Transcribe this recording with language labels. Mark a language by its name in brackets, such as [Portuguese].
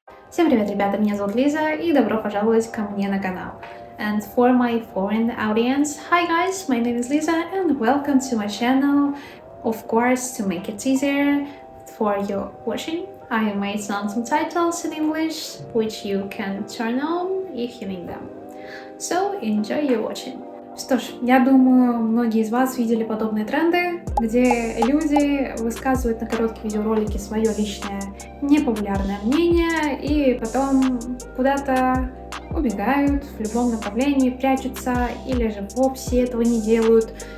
[Russian] Всем привет, ребята, меня зовут Лиза, и добро пожаловать ко мне на канал. [English] And for my foreign audience, hi guys, my name is Lisa, and welcome to my channel. Of course, to make it easier for you watching, I made some subtitles in English, which you can turn on if you need them. So, enjoy your watching. [Russian] Что ж, я думаю, многие из вас видели подобные тренды, где люди высказывают на короткие видеоролики свое личное непопулярное мнение и потом куда-то убегают в любом направлении, прячутся или же вовсе этого не делают.